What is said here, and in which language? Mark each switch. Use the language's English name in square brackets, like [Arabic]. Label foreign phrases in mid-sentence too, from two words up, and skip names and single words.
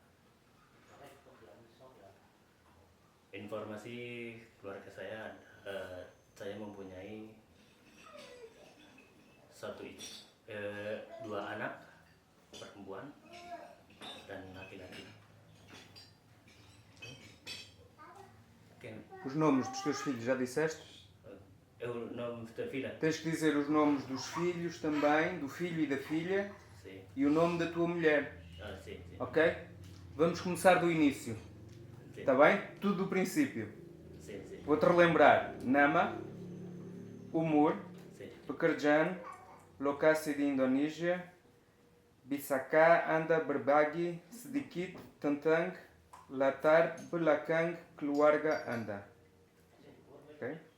[Indonesian] Informasi keluarga saya, saya mempunyai dua anak perempuan dan laki-laki. [Portuguese] Os nomes dos teus filhos já disseste? O nome da filha? Tens que dizer os nomes dos filhos também, do filho e da filha, Sim. e o nome da tua mulher. Sim. Ok? Vamos começar do início. Sim. Está bem? Tudo do princípio. Sim. Vou-te relembrar. [Indonesian] Nama, umur, [Portuguese] Sim. [Indonesian] pekerjaan, lokasi di Indonesia, bisakah Anda berbagi sedikit tentang latar belakang keluarga Anda? Okay?